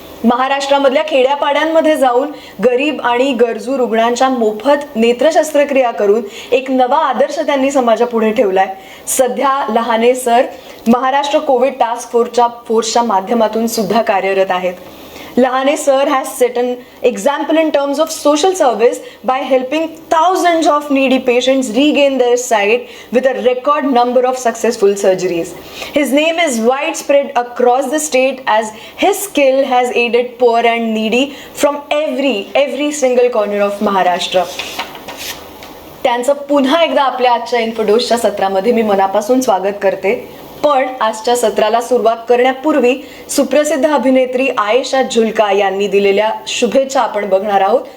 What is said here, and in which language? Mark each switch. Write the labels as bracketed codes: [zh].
[mr] महाराष्ट्रामधल्या खेड्यापाड्यांमध्ये जाऊन गरीब आणि गरजू रुग्णांच्या मोफत नेत्र शस्त्रक्रिया करून एक नवा आदर्श त्यांनी समाजापुढे ठेवलाय. सध्या Lahane sir Maharashtra Covid task फोर्सच्या माध्यमातून सुद्धा कार्यरत आहेत. [en] Lahane sir has set an example in terms of social service by helping thousands of needy patients regain their sight with a record number of successful surgeries. His name is widespread across the state as his skill has aided poor and needy from every single corner of Maharashtra. [mr] त्यांचं पुन्हा एकदा आपल्या आजच्या InfoDoseच्या सत्रामध्ये मी मनापासून स्वागत करते. पण आजच्या सत्राला सुरुवात करण्यापूर्वी सुप्रसिद्ध अभिनेत्री आयशा जुल्का यांनी दिलेल्या शुभेच्छा आपण बघणार आहोत.